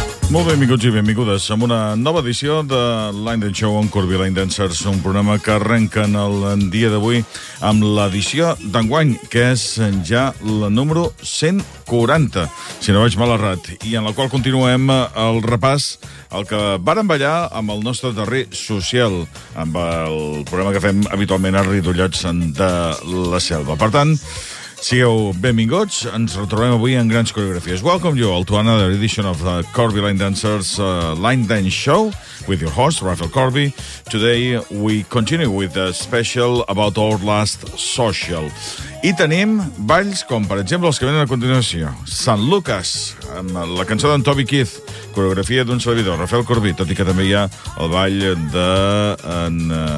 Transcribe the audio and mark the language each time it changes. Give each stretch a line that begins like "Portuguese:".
Catalan: Molt benvinguts i benvingudes amb una nova edició de l'Any d'en Show on Corbilain Dancers, un programa que arrenca en el dia d'avui amb l'edició d'enguany, que és ja la número 140, si no vaig mal errat, i en la qual continuem el repàs al que vàrem ballar amb el nostre darrer social, amb el programa que fem habitualment a Ritollets de la Selva. Per tant, sigueu benvinguts, ens retrobem avui en grans coreografies.
English: Welcome you all to another edition of the Corby Line Dancers Line Dance Show with your host, Rafael Corby. Today we continue with a special about our last social.
Catalan: I tenim balls com, per exemple, els que venen a continuació. Sant Lucas, amb la cançó d'en Toby Keith, coreografia d'un servidor, Rafael Corby, tot i que també hi ha el ball de...